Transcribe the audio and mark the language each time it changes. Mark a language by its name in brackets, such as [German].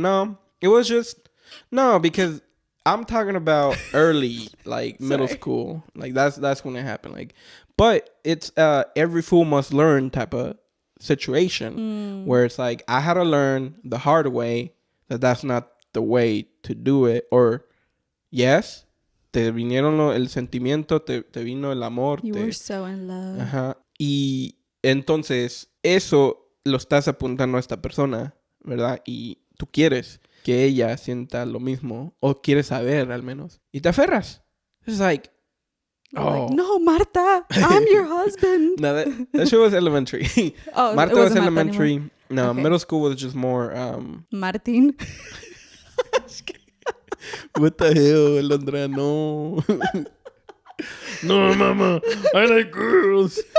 [English] No, it was just, no, because I'm talking about early, like middle school. Like that's when it happened. Like, but it's every fool must learn type of situation where it's like I had to learn the hard way that that's not the way to do it. Or yes, [Spanish] te vinieron el sentimiento, te vino el amor. [English] You were so in love. Ajá. [Spanish] Y entonces eso lo estás apuntando a esta persona, ¿verdad? Y tú quieres que ella sienta lo mismo o quieres saber al menos y te aferras. [English] It's like, oh, like, no, Marta, I'm your husband. No, that show was elementary. Oh, Marta was elementary. Anymore. No, okay. Middle school was just more Martin. What the hell, Alondra? No. No, mama, I like girls.